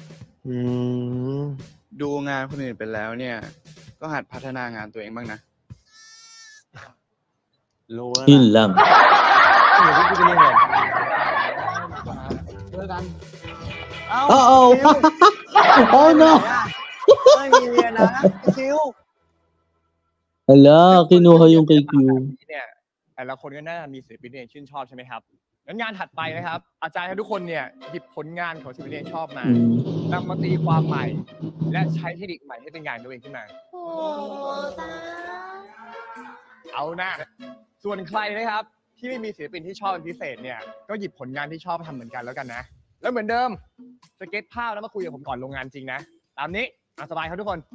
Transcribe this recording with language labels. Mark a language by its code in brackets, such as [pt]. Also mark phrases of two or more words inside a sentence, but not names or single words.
[th] ดูงานคนอื่นไปแล้วเนี่ย ก็หัดพัฒนางานตัวเองบ้างนะ รู้แล้ว [tl] Yun [th] นะ [tl] lang. [th] เดี๋ยวพี่ไปเรียนก่อน เจอกัน [en] Uh-oh. Oh no. [th] ไม่มีเรียนนะคิว [tl] Hala, kinuha yung kay Q. [th] เนี่ยแต่ละคนก็น่าจะมีศิลปินที่ชื่นชอบใช่ไหมครับงั้นงานถัดไปนะครับ อาจารย์ให้ทุกคนเนี่ยหยิบผลงานของศิลปินที่ชอบมานำมาตีความใหม่ และใช้เทคนิคใหม่ให้เป็นงานตัวเองขึ้นมา โอ้ตา เอานะส่วนใครนะครับที่ไม่มีศิลปินที่ชอบเป็นพิเศษเนี่ยก็หยิบผลงานที่ชอบมาทำเหมือนกันแล้วกันนะแล้วเหมือนเดิมสเก็ตภาพแล้วมาคุยกับผมก่อนลงงานจริงนะตามนี้สบายครับทุกคน